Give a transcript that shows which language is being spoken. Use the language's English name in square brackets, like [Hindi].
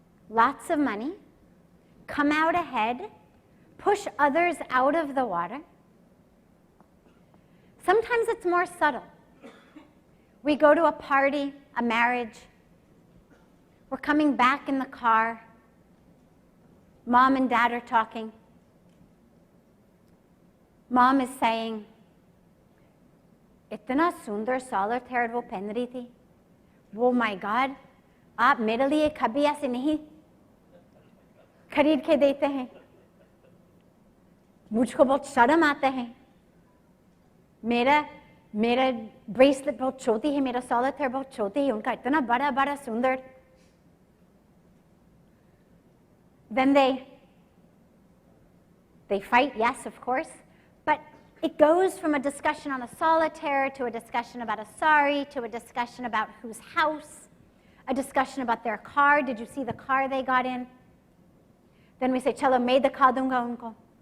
[English] Lots of money, come out ahead, push others out of the water. Sometimes it's more subtle. We go to a party, a marriage, we're coming back in the car, mom and dad are talking. Mom is saying, [Hindi] इतना सुंदर solitaire वो पहन रही थी, वो [English] my God, [Hindi] आप मेरे लिए कभी ऐसे नहीं खरीद के देते हैं, मुझको बहुत शर्म आता है, मेरा ब्रेसलेट बहुत छोटी है, मेरा solitaire बहुत छोटी है, उनका इतना बड़ा बड़ा सुंदर. [English] Then they fight, yes, of course, but it goes from a discussion on a solitaire to a discussion about a sari to a discussion about whose house, a discussion about their car. Did you see the car they got in? Then we say, [Hindi] chalo, main dikha dunga unko.